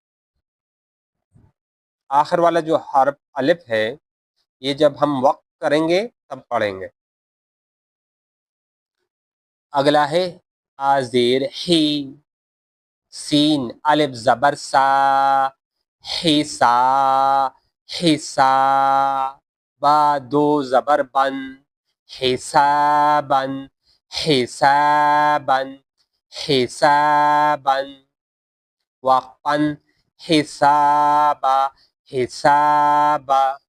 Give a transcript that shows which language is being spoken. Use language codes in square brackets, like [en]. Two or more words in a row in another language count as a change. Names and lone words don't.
[ur] آخر والا جو حرف الف ہے یہ جب ہم وقف کریں گے تب پڑھیں گے۔ اگلا ہے آزیر ہی، سین الف زبر سا، [ar] حسا، حسا، [ur] با دو زبر بن، حسابن، حسابن، حسابن، وقفن، حسابا، حسابا،